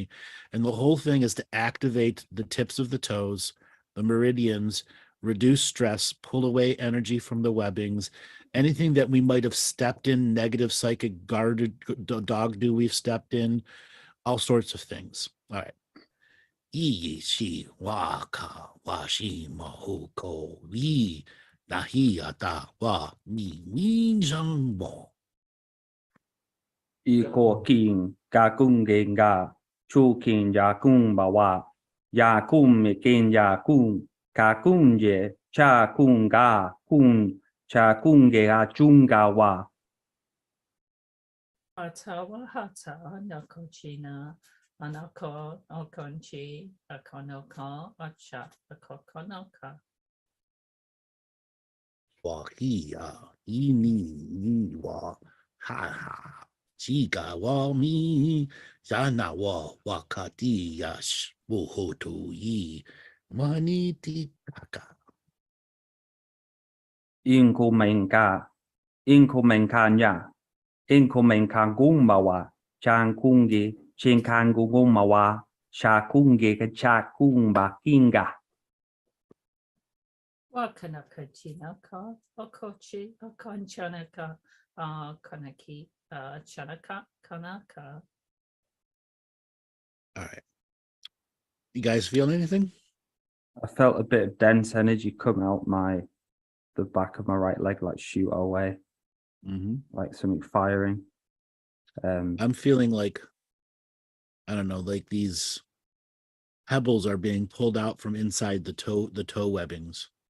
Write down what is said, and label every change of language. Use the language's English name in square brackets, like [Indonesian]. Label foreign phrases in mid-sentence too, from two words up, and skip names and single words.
[English] And the whole thing is to activate the tips of the toes, the meridians, reduce stress, pull away energy from the webbings, anything that we might have stepped in, negative psychic guarded dog do we've stepped in, all sorts of things. All right. Yi shi wa ka wa shi ma hu ko wi na hi ata wa mi mi zhang bo. Y ko king ga kung gen ga chu king ya kung ba wa ya kung me ken ya kung ka kung ye cha kung ga kung cha kung ge ga chung ga wa. Hata noko china, anoko okonchi, akonoko, acha, akokonoka. Wa hi ya yi ni wa ha ha. Chiga wa mi yana wa kati yash wuhoto yi mani ti taka. In ko men ka nya in ko men ka gung ma wa chang kung ge chen kan gu gung ma wa sha kung ge ka cha kung ba kinga. Wakanaka chinaka, okochi, okonchanaka, kanaki, chanaka, kanaka. All right. You guys feel anything? I felt a bit of dense energy come out the back of my right leg, like shoot away, like something firing. I'm feeling like, I don't know, like these pebbles are being pulled out from inside the toe webbings.